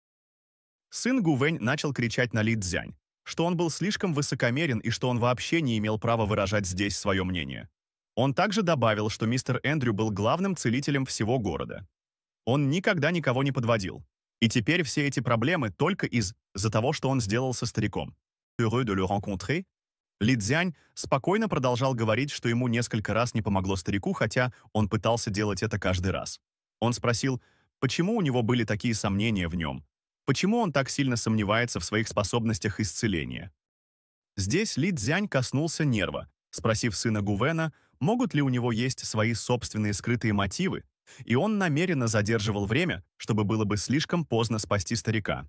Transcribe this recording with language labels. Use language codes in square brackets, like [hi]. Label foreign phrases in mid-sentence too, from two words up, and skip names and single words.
[ru] Сын Гу Вэнь начал кричать на Ли Цзянь, что он был слишком высокомерен и что он вообще не имел права выражать здесь свое мнение. Он также добавил, что мистер Эндрю был главным целителем всего города. Он никогда никого не подводил. И теперь все эти проблемы только из-за того, что он сделал со стариком. [fr] Heureux de le rencontrer. [ru] Ли Цзянь спокойно продолжал говорить, что ему несколько раз не помогло старику, хотя он пытался делать это каждый раз. Он спросил, почему у него были такие сомнения в нем, почему он так сильно сомневается в своих способностях исцеления. Здесь Ли Цзянь коснулся нерва, спросив сына Гу Вэна, могут ли у него есть свои собственные скрытые мотивы, и он намеренно задерживал время, чтобы было бы слишком поздно спасти старика.